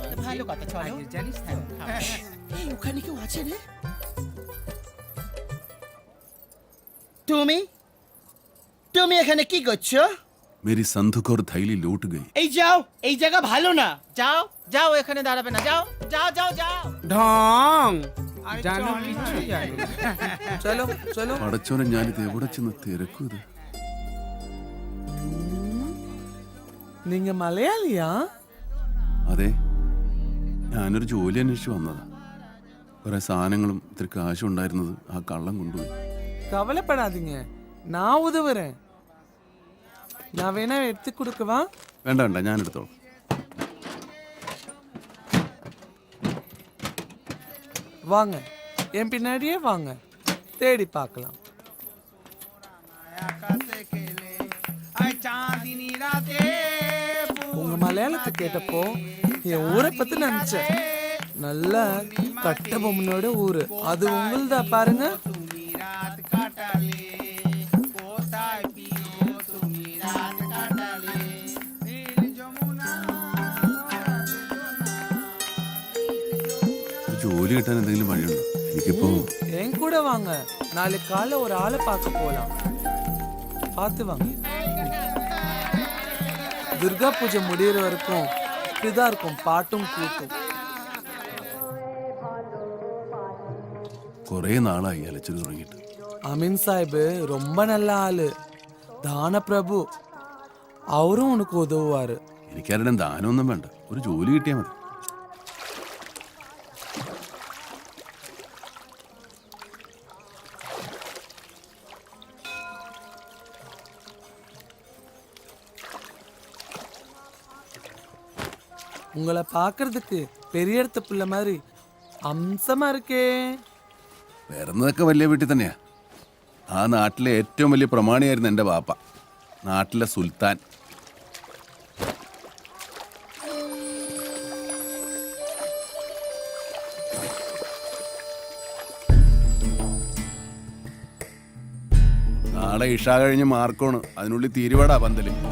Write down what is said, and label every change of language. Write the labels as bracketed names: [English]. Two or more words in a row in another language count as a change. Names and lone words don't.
[Bangla] ভালো কথা চলো জানিস এই ওখানে কেউ আছে রে তুমি তুমি এখানে কি করছো [Hindi] मेरी संदूक और थैली लूट गई। [Bangla] এই যাও এই জায়গা ভালো না যাও যাও এখানে দাঁড়াবে না যাও যাও যাও যাও ঢং জানো কিছু জানি চলো চলো [Malayalam] പടച്ചോനെ ഞാനിത് എവിടെ ചെന്ന് തിരക്കും ഇത്. നിങ്ങ മലയാളിയാ അതെ, ഞാനൊരു ജോലി അന്വേഷിച്ച് വന്നതാ. കുറെ സാധനങ്ങളും ഇത്തിരി കാശും ഉണ്ടായിരുന്നത് ആ കള്ളം കൊണ്ടുപോയി. [Tamil] കവലപ്പെടാதீங்க நான் உதவுறேன் நான் வேணா எடுத்து கொடுக்கவா [Malayalam] വേണ്ട വേണ്ട, ഞാൻ എടുത്തോളാം. [Tamil] வாங்க என் பின்னாடியே வாங்க தேடி பார்க்கலாம் [Bangla] চাঁদিনী রাতে [Tamil] உங்க மலையாளத்தை கேட்டப்போ என் ஊரை பத்தி நினைச்சேன். நல்ல கட்ட பொம்மனோட ஊரு அது உங்களுதா பாருங்க. [Bangla] তুমি রাত কাটালে কোথায় পিও তুমি রাত কাটালে নীল যমুনা [Malayalam] ഒരു ജോലി കിട്ടാൻ എന്തെങ്കിലും വഴിയുണ്ടോ? എനിക്കിപ്പോ [Tamil] என் கூட வாங்க, நாளைக்கு காலைல ஒரு ஆளை பார்க்க போலாம். பார்த்து வாங்க. துர்கா பூஜை முடியிற வரைக்கும் இப்படிதான் இருக்கும் பாட்டும் கூத்தும். [Malayalam] കുറെ നാളായി അലച്ചത് തുടങ്ങിയിട്ട്. [Tamil] அமீன் சாஹிப் ரொம்ப நல்ல ஆளு, தான பிரபு. அவரும் உனக்கு உதவுவாரு. [Malayalam] എനിക്കാരുടെ ദാനമൊന്നും വേണ്ട, ഒരു ജോലി കിട്ടിയാൽ മതി. [Tamil] உங்களை பார்க்கறதுக்கு பெரிய இடத்து பிள்ளை மாதிரி அம்சமா இருக்கே. [Malayalam] വരുന്നതൊക്കെ വലിയ വീട്ടിൽ തന്നെയാ. ആ നാട്ടിലെ ഏറ്റവും വലിയ പ്രമാണിയായിരുന്നു എൻ്റെ ബാപ്പ, നാട്ടിലെ സുൽത്താൻ. നാളെ ഇഷ കഴിഞ്ഞ് മാർക്കോണ്, അതിനുള്ളിൽ തീരുവാടാ പന്തല്.